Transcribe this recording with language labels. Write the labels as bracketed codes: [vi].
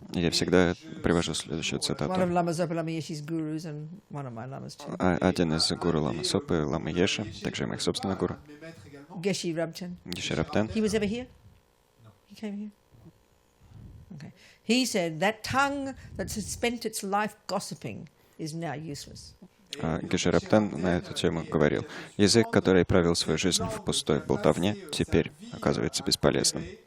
[ru] Я всегда привожу следующую цитату. [en] One of Lama Zopa Lama Yeshe's gurus and one of my lamas too. [ru] Один из гуру Лама Сопы, Лама Еши, также и моих собственных гуру. [en] Geshe Rabten. Geshe Rabten. He was ever here? No. He came here? Okay. He said that tongue that has spent its life gossiping is now useless. [ru] Geshe Rabten на эту тему говорил. Язык, который провел свою жизнь в пустой болтовне, теперь оказывается бесполезным.